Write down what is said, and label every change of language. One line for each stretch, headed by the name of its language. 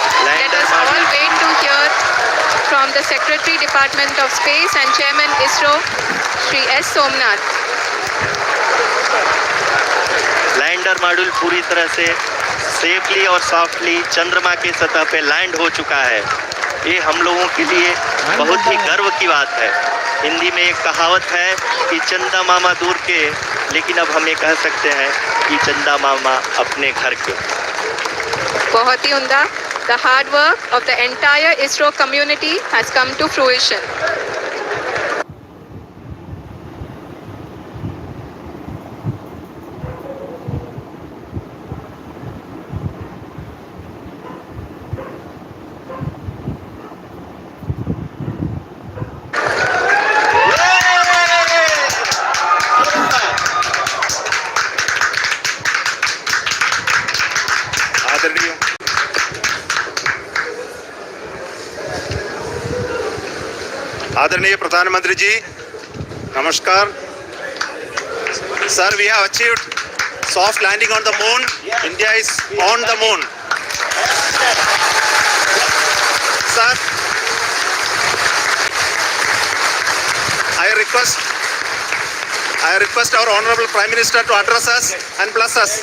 English: Let us all wait to hear from the Secretary Department of Space and Chairman ISRO, Shri S. Somnath.
Hindi: Lander module पूरी तरह से safely और softly चंद्रमा की सतह पे लैंड हो चुका है। ये हम लोगों के लिए बहुत ही गर्व की बात है। हिंदी में एक कहावत है कि चंदा मामा दूर के, लेकिन अब हम ये कह सकते हैं कि चंदा मामा अपने घर के। बहुत ही उम्दा।
English: The hard work of the entire ISRO community has come to fruition.
Hindi: आदरणीय प्रधानमंत्री जी, नमस्कार।
English: Sir, we have achieved soft landing on the moon. India is on the moon. Sir, I request our Honorable Prime Minister to address us and bless us.